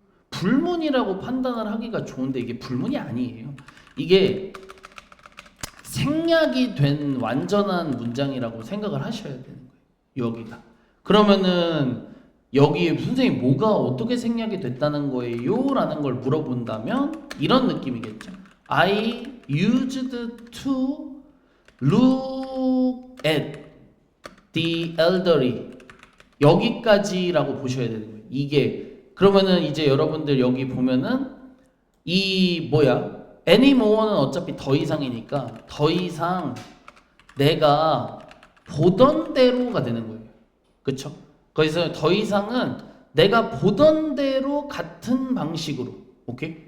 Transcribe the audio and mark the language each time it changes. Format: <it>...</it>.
<ko>불문이라고 판단을 하기가 좋은데 이게 불문이 아니에요. 이게 생략이 된 완전한 문장이라고 생각을 하셔야 되는 거예요. 여기가. 그러면은 여기에 선생님 뭐가 어떻게 생략이 됐다는 거예요? 라는 걸 물어본다면 이런 느낌이겠죠.</ko> <en>I used to look at the elderly</en> <ko>여기까지라고 보셔야 되는 거예요. 이게 그러면은 이제 여러분들 여기 보면은 anymore는 어차피 더 이상이니까 더 이상 내가 보던 대로가 되는 거예요. 그쵸? 거기서 더 이상은 내가 보던 대로 같은 방식으로, 오케이?</ko>